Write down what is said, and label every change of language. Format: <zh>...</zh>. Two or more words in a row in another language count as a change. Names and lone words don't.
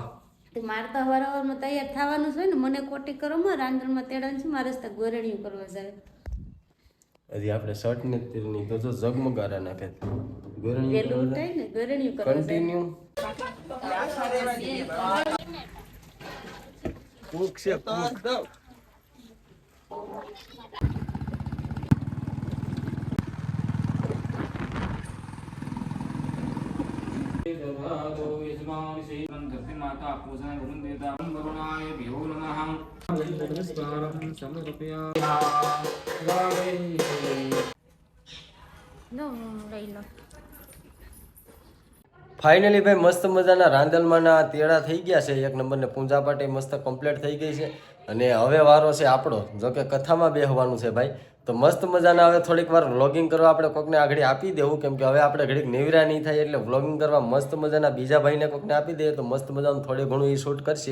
<gu>મારે તો હવારમાં તૈયાર થવાનું છે ને, મને કોટી કરવામાં રાંધણમાં તેડાનું છે, મારે તો ગોરણીયું કરવા જાય. હજી આપણે શર્ટ ને તેરની તો જો ઝગમગારા નાખે. વેલું ઉઠાય ને ગોરણીયું કરવા કન્ટિન્યુ. કુક છે કુક.</gu> <sa>माता पूजा वरुण देवता वरुणाय भ्यो नमः नमस्कारं समर्पयामि।</sa> <gu>ફાઇનલી ભાઈ મસ્ત મજાના રાંદલમાંના તેડા થઈ ગયા છે, એક નંબર. ને પૂજા પાટે મસ્ત કમ્પ્લીટ થઈ ગઈ છે. અને હવે વારો છે આપણો, જો કે કથામાં બેહવાનું છે ભાઈ. તો મસ્ત મજાના હવે થોડીક વાર વ્લોગિંગ કરવા આપણે કોકને આગળ આપી દેવું, કેમ કે હવે આપણે ઘડીક નેવરા નહીં થાય, એટલે વ્લોગિંગ કરવા મસ્ત મજાના બીજા ભાઈને કોકને આપી દઈએ તો મસ્ત મજાનું થોડું ઘણું એ શૂટ કરશે.</gu>